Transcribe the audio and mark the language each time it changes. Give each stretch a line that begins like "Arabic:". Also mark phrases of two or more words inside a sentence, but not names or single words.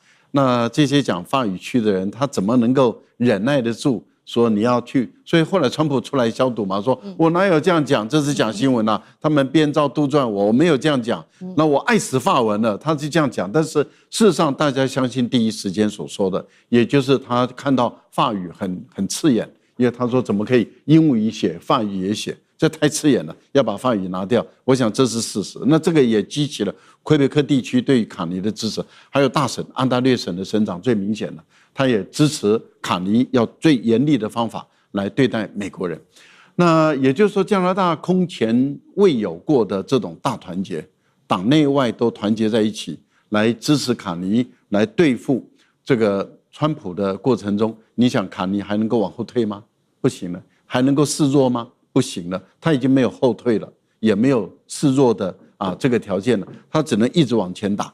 Chinese: 那這些講法語區的人，他怎麼能夠忍耐得住？說你要去，所以後來川普出來消毒嘛，說我哪有這樣講，這是講新聞啊，他們編造杜撰我沒有這樣講，那我愛死法文了，他是這樣講，但是事實上大家相信第一時間所說的，也就是他看到法語很刺眼，因為他說怎麼可以英語也寫，法語也寫，這太刺眼了，要把法語拿掉，我想這是事實。那這個也激起了魁北克地區對於卡尼的支持，還有大省安大略省的省長最明顯的。他也支持卡尼要最嚴厲的方法來對待美國人，那也就是說，加拿大空前未有過的這種大團結，黨內外都團結在一起來支持卡尼，來對付這個川普的過程中，你想卡尼還能夠往後退嗎？不行了，還能夠示弱嗎？不行了，他已經沒有後退了，也沒有示弱的這個條件了，他只能一直往前打。